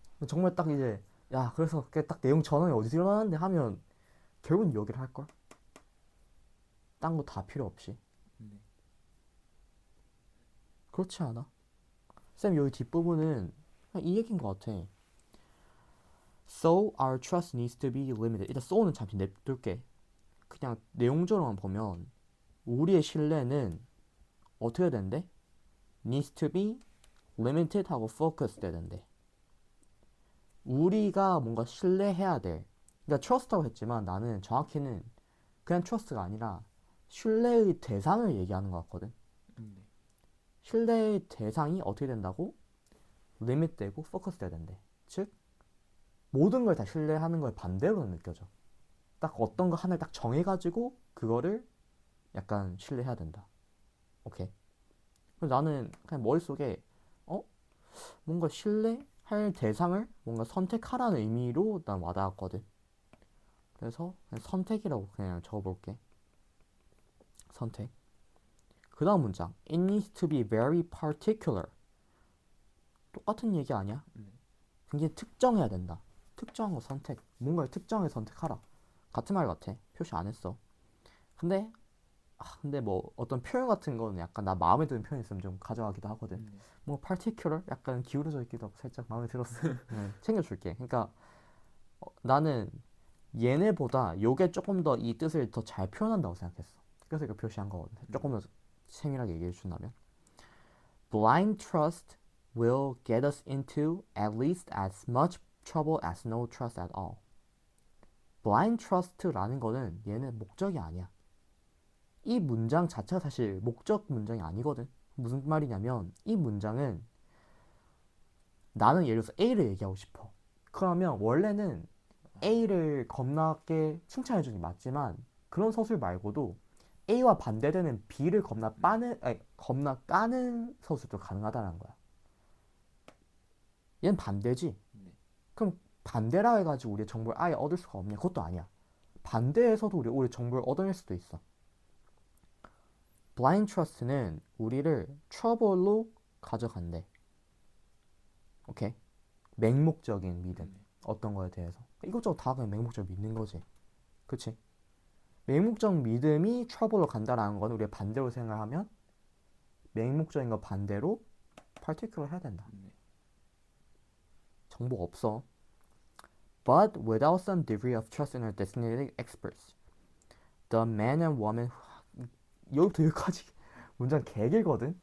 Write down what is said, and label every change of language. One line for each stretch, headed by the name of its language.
Korean: 정말 딱 이제 야 그래서 딱 내용 전환이 어디서 일어나는데 하면 결국은 여기를 할걸? 딴 거 다 필요 없이. 네. 그렇지 않아? 쌤 여기 뒷부분은 그냥 이 얘기인 것 같아.
English: So our trust needs to be limited.
Korean: 일단 so는 잠시 냅둘게. 그냥 내용적으로만 보면 우리의 신뢰는 어떻게 된대?
English: needs to be limited
Korean: 하고 focused 돼야 된대. 우리가 뭔가 신뢰해야 돼. 그러니까 trust라고 했지만 나는 정확히는 그냥 trust가 아니라 신뢰의 대상을 얘기하는 것 같거든. 네. 신뢰의 대상이 어떻게 된다고? limit 되고 focus 돼야 된대. 즉 모든 걸 다 신뢰하는 걸 반대로 느껴져. 딱 어떤 거 하나를 딱 정해가지고 그거를 약간 신뢰해야 된다. 오케이. 그래서 나는 그냥 머릿속에 어? 뭔가 신뢰할 대상을 뭔가 선택하라는 의미로 난 와닿았거든. 그래서 그냥 선택이라고 그냥 적어볼게. 선택. 그 다음 문장.
English: It needs to be very particular.
Korean: 똑같은 얘기 아니야? 네. 굉장히 특정해야 된다. 특정한 거 선택. 뭔가를 특정해 선택하라. 같은 말 같아. 표시 안 했어. 근데 근데 뭐 어떤 표현 같은 거는 약간 나 마음에 드는 표현 있으면 좀 가져가기도 하거든. 네. 뭐 particular 약간 기울어져 있기도 하고 살짝 마음에 들었어. 챙겨줄게. 그러니까 나는 얘네보다 요게 조금 더 이 뜻을 더 잘 표현한다고 생각했어. 그래서 이거 표시한 거거든. 조금 더 세밀하게 얘기해 준다면
English: blind trust will get us into at least as much trouble as no trust at all.
Korean: blind trust라는 거는 얘는 목적이 아니야. 이 문장 자체가 사실 목적 문장이 아니거든. 무슨 말이냐면 이 문장은 나는 예를 들어서 A를 얘기하고 싶어. 그러면 원래는 A를 겁나게 칭찬해주는 게 맞지만 그런 서술 말고도 A와 반대되는 B를 겁나 까는 서술도 가능하다는 거야. 얘는 반대지. 네. 그럼 반대라 해가지고 우리의 정보를 아예 얻을 수가 없냐? 그것도 아니야. 반대에서도 우리 오히려 정보를 얻어낼 수도 있어. blind trust는 우리를 trouble로 가져간대. 오케이? 맹목적인 믿음. 네. 어떤 거에 대해서. 이것저것 다 그냥 맹목적으로 믿는 거지. 그치? 맹목적 믿음이 trouble로 간다라는 건 우리가 반대로 생각하면 맹목적인 거 반대로 particular 해야 된다. 네. 정보가 없어.
English: But without some degree of trust in our designated experts, the man and woman
Korean: 여기부터 여기까지 문장 개 길거든.